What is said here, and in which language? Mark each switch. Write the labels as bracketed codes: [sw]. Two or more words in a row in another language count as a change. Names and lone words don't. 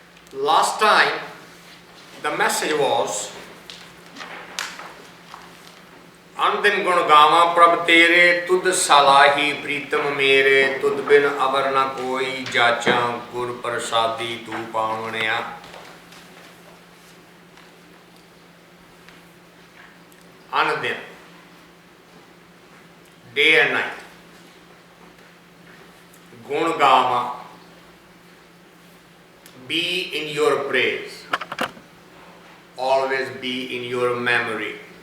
[en] Last time the message was [pa] ਅਨਦਿਨੁ ਗੁਣ ਗਾਵਾ ਪ੍ਰਭ ਤੇਰੇ ਤੁਧੁ ਸਾਲਾਹੀ ਪ੍ਰੀਤਮ ਮੇਰੇ ਤੁਧੁ ਬਿਨੁ ਅਵਰੁ ਨ ਕੋਈ ਜਾਚਾ ਗੁਰ ਪਰਸਾਦੀ ਤੂੰ ਪਾਵਣਿਆ. Andin, [en] day and night, [pa] ਗੁਣ ਗਾਵਾ, [en] be in your praise, always be in your memory.